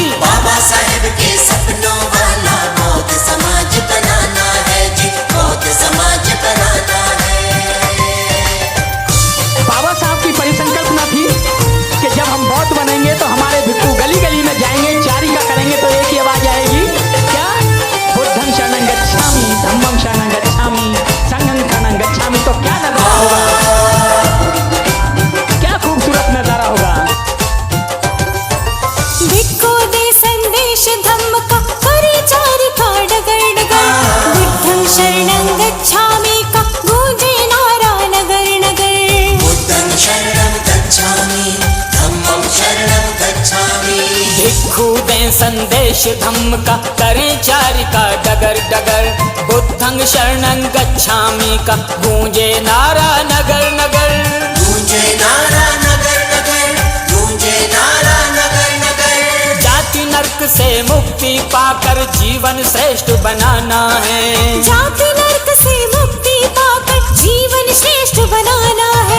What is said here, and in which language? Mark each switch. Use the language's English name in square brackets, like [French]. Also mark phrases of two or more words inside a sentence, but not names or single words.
[Hindi] बाबा साहेब के सपनों वाला बौद्ध समाज बनाना है जी। बौद्ध समाज बनाना है। बाबा साहब की परिसंकल्पना थी कि जब हम बौद्ध बनेंगे तो हमारे भिक्षु गली गली में जाएंगे, चारी का करेंगे तो एक ही आवाज आएगी, क्या? [Pali] बुद्धं शरणं गच्छामि, धम्मं शरणं गच्छामि, संघं शरणं गच्छामि। [Hindi] तो क्या नजारा होगा, क्या खूबसूरत नजारा होगा। भिक्खु दे संदेश धम्म का परिचार का डगर डगर। [Pali] बुद्धं शरणं गच्छामि [Hindi] का गूंजे नारा नगर नगर। [Pali] बुद्धं शरणं गच्छामि। धम्मं शरणं गच्छामि। [Hindi] भिक्षु दें संदेश धम्म का करें चारि का डगर डगर। बुद्ध [Pali] बुद्धं शरणं गच्छामि [Hindi] का गूंजे नारा नगर नगर। गूंजे नारा नगर नगर, गूंजे नारा नगर नगर। जाति नरक से मुक्ति पाकर जीवन श्रेष्ठ बनाना है। जाति नरक से मुक्ति पाकर जीवन श्रेष्ठ बनाना है।